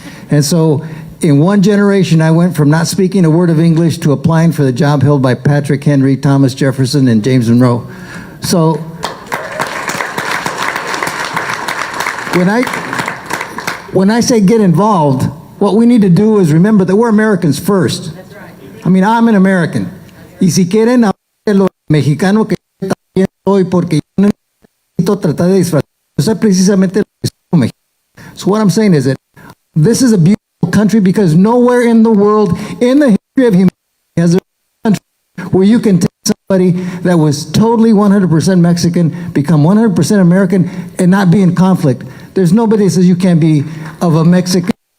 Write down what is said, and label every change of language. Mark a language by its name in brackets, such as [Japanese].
[English] And so in one generation, I went from not speaking a word of English to applying for the job held by Patrick Henry, Thomas Jefferson, and James Monroe. So when I say get involved, what we need to do is remember that we're Americans first. That's right. I mean, I'm an American. [Spanish] Y si quieren lo mexicano que también soy, porque yo no necesito tratar de disfrazar. Yo soy precisamente lo que soy mexicano. [English] So what I'm saying is that this is a beautiful country because nowhere in the world, in the history of humanity, has there been a country where you can take somebody that was totally 100% Mexican, become 100% American, and not be in conflict. There's nobody that says you can't be of a Mexican.